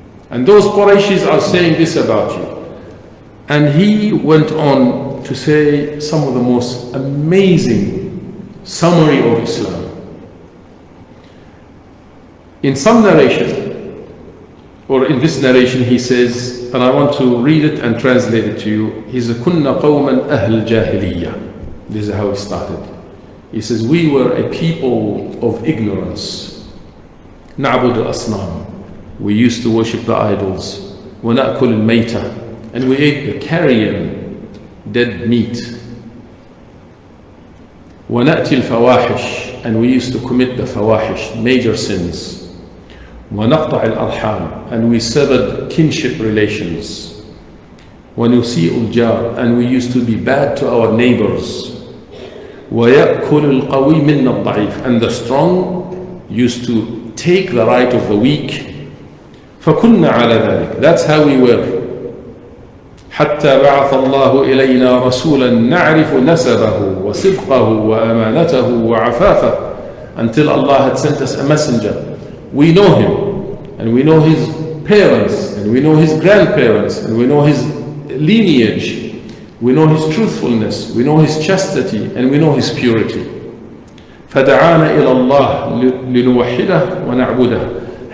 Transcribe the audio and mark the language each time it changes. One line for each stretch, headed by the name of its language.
English: And those Qurayshis are saying this about you. And he went on to say some of the most amazing summary of Islam. In some narration, or in this narration, he says, and I want to read it and translate it to you. He says,
Arabic: كُنَّا قَوْمًا أَهْلَ الْجَاهِلِيَّةِ.
English: This is how he started. He says, we were a people of ignorance.
Arabic: نَعْبُدُ الْأَصْنَامِ.
English: We used to worship the idols.
Arabic: وَنَأْكُلُ الْمَيْتَةِ.
English: And we ate the carrion, dead meat.
Arabic: وَنَأْتِي الْفَوَاحِشِ.
English: And we used to commit the fawahish, major sins.
Arabic: وَنَقْطَعِ الْأَرْحَامِ.
English: And we severed kinship relations.
Arabic: وَنُسِيءُ الْجَارِ.
English: And we used to be bad to our neighbors.
Arabic: وَيَأْكُلُ الْقَوِيِّ مِنَّا الضَّعِيفِ.
English: And the strong used to take the right of the weak.
Arabic: فَكُنَّا عَلَى ذَلِكَ.
English: That's how we were.
Arabic: حتى بعث الله إلينا رسولا نعرف نسبه وصدقه وأمانته وعفافه.
English: Until Allah had sent us a messenger. We know him, and we know his parents, and we know his grandparents, and we know his lineage, we know his truthfulness, we know his chastity, and we know his purity.
Arabic: فَدَعَانَا إِلَى اللَّهِ لِنُوَحِّدَهُ وَنَعْبُدَهُ.